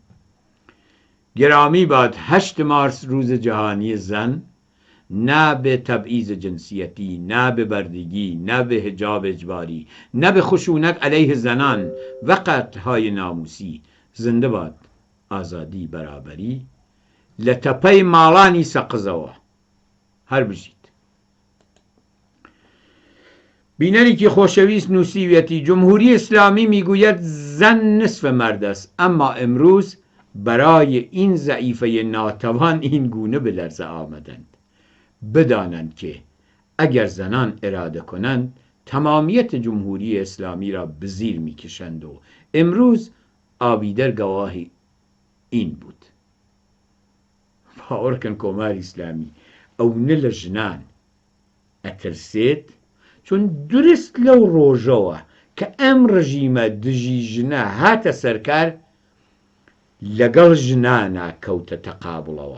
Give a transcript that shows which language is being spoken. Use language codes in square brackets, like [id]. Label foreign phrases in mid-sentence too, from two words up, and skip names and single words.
[fa] گرامی باد 8 مارس روز جهانی زن، نه به تبعیض جنسیتی، نه به بردگی، نه به حجاب اجباری، نه به خشونت علیه زنان و قتل‌های ناموسی. [ckb] زنده باد ئازادی بەرابەری لە تەپەی ماڵانی سەقزەوە. هەر بژیت. بینەرێکی خۆشەویست نووسیویەتی [fa] جمهوری اسلامی میگوید زن نصف مرد است، اما امروز برای این ضعیفه ناتوان این گونه به لرزه آمدند. بدانند که اگر زنان اراده کنند تمامیت جمهوری اسلامی را به زیر میکشند و امروز ئابیدەر گەواهی این بود. [ckb] باوەڕکەن کۆماری ئیسلامی ئەوونە لە ژنان ئەترسێت، چون درست لەو ڕۆژەوە کە ئەم ڕژیمە دژی ژنە هاتە سەرکار لەگەڵ ژنانە کەوتە تەقابڵەوە.